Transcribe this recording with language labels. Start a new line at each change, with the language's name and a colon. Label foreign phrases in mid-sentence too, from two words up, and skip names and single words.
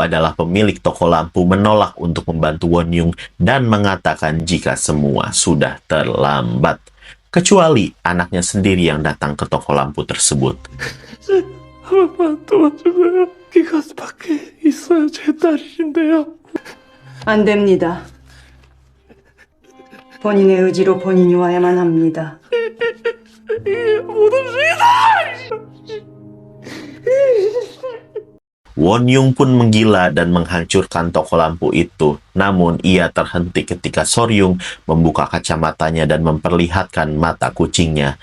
Indonesian: adalah pemilik toko lampu menolak untuk membantu Won Yung dan mengatakan jika semua sudah terlambat. Kecuali anaknya sendiri yang datang ke toko lampu tersebut.
Korean: 안 됩니다. 본인의 의지로 본인이 와야만 합니다.
Indonesian: Won Yung pun menggila dan menghancurkan toko lampu itu. Namun ia terhenti ketika Soryung membuka kacamatanya dan memperlihatkan mata kucingnya.